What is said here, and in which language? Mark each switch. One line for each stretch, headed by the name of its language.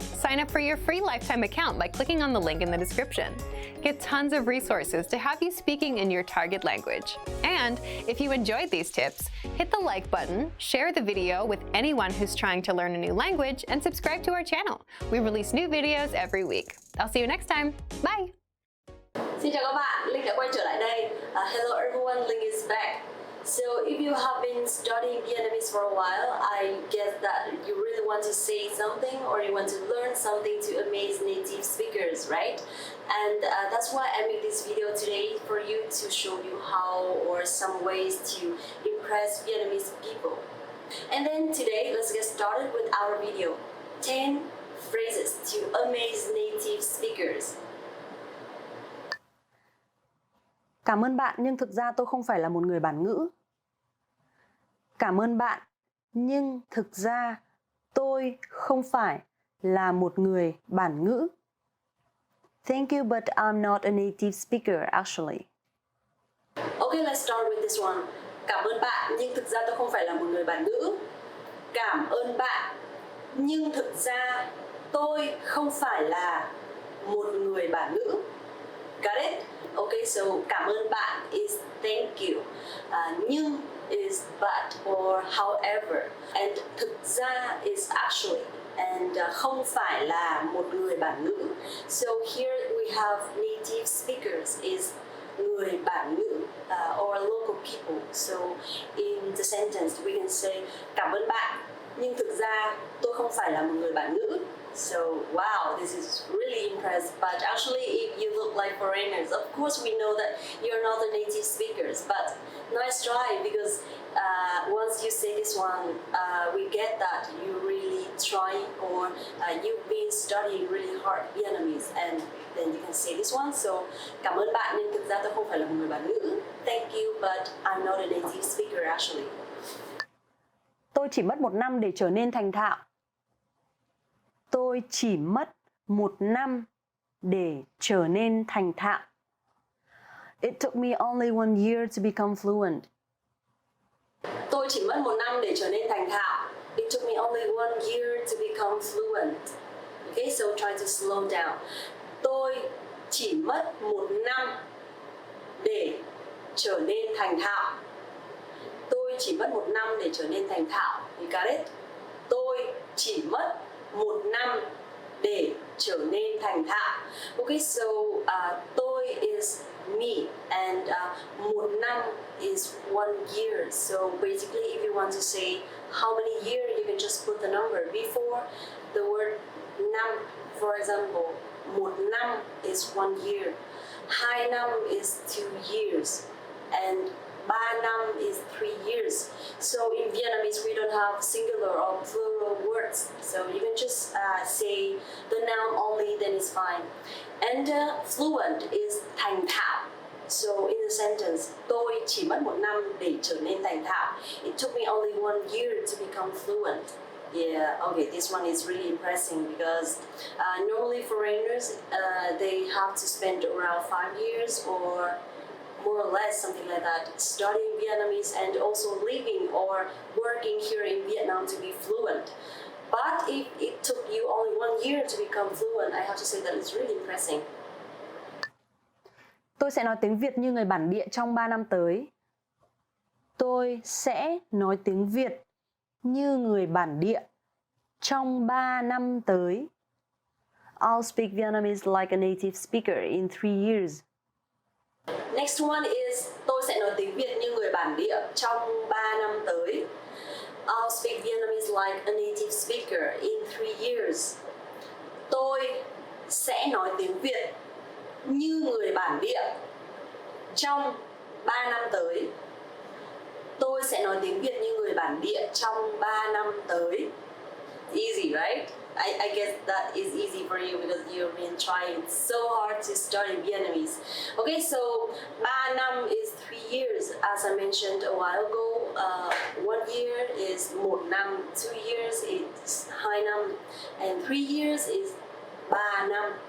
English: Sign up for your free lifetime account by clicking on the link in the description. Get tons of resources to have you speaking in your target language. And if you enjoyed these tips, hit the like button, share the video with anyone who's trying to learn a new language, and subscribe to our channel. We release new videos every week. I'll see you next time. Bye!
Vietnamese: Xin chào các bạn, Linh đã quay trở lại đây.
English: Hello everyone, Linh is back. So if you have been studying Vietnamese for a while, I guess that you really want to say something or you want to learn something to amaze native speakers, right? And that's why I made this video today for you to show you how or some ways to impress Vietnamese people. And then today, let's get started with our video. 10 phrases to amaze native speakers.
Vietnamese: Cảm ơn bạn nhưng thực ra tôi không phải là một người bản ngữ. Cảm ơn bạn nhưng thực ra tôi không phải là một người bản ngữ.
English: Thank you, but I'm not a native speaker actually. Okay, let's start with this one.
Vietnamese: Cảm ơn bạn nhưng thực ra tôi không phải là một người bản ngữ. Cảm ơn bạn nhưng thực ra tôi không phải là một người bản ngữ.
English: Got it? Okay, so
Vietnamese: cảm ơn bạn
English: is thank you. Nhưng is but or however. And thực ra is actually. And
Vietnamese: không phải là một người bản ngữ.
English: So here we have native speakers is người bản ngữ or local people. So in the sentence we can say
Vietnamese: cảm ơn bạn nhưng thực ra tôi không phải là một người bản ngữ.
English: So, wow, this is really impressive. But actually, if you look like foreigners, of course we know that you're not the native speakers. But nice try, because once you say this one, we get that you really try or you've been studying really hard Vietnamese, and then you can say this one.
Vietnamese: So, cảm ơn bạn nhưng thực ra tôi không phải là một người bản ngữ.
English: Thank you, but I'm not a native speaker actually.
Vietnamese: Tôi chỉ mất 1 năm để trở nên thành thạo. Tôi chỉ mất 1 năm để trở nên thành thạo.
English: It took me only 1 year to become fluent.
Vietnamese: Tôi chỉ mất 1 năm để trở nên thành thạo.
English: It took me only 1 year to become fluent. Okay, so try to slow down.
Vietnamese: Tôi chỉ mất 1 năm để trở nên thành thạo. Tôi chỉ mất 1 năm để trở nên thành thạo.
English: You got it?
Vietnamese: Tôi chỉ mất 1 năm để trở nên thành thạo.
English: Okay, so tôi is me and 1 năm is 1 year. So basically, if you want to say how many years, you can just put the number before the word năm. For example, 1 năm is 1 year. 2 năm is 2 years. And 3 năm is 3 years. So in Vietnamese, we don't have singular or plural words. So you can just say the noun only, then it's fine. And fluent is
Vietnamese: thành thạo.
English: So in the sentence,
Vietnamese: tôi chỉ mất 1 năm để trở nên thành thạo.
English: It took me only 1 year to become fluent. Yeah, okay, this one is really impressive because normally foreigners, they have to spend around 5 years or more or less something like that, studying Vietnamese and also living or working here in Vietnam to be fluent. But if it took you only 1 year to become fluent, I have to say that it's really impressive.
Vietnamese: Tôi sẽ nói tiếng Việt như người bản địa trong 3 năm tới. Tôi sẽ nói tiếng Việt như người bản địa trong 3 năm tới.
English: I'll speak Vietnamese like a native speaker in 3 years. Next one is
Vietnamese: tôi sẽ nói tiếng Việt như người bản địa trong 3 năm tới.
English: I'll speak Vietnamese like a native speaker in 3 years.
Vietnamese: Tôi sẽ nói tiếng Việt như người bản địa trong 3 năm tới. Tôi sẽ nói tiếng Việt như người bản địa trong 3 năm tới.
English: Easy, right? I guess that is easy for you because you've been trying so hard to study Vietnamese. Okay, so 3 năm is 3 years. As I mentioned a while ago, 1 year is 1 năm, 2 years is 2 năm, and 3 years is 3 năm.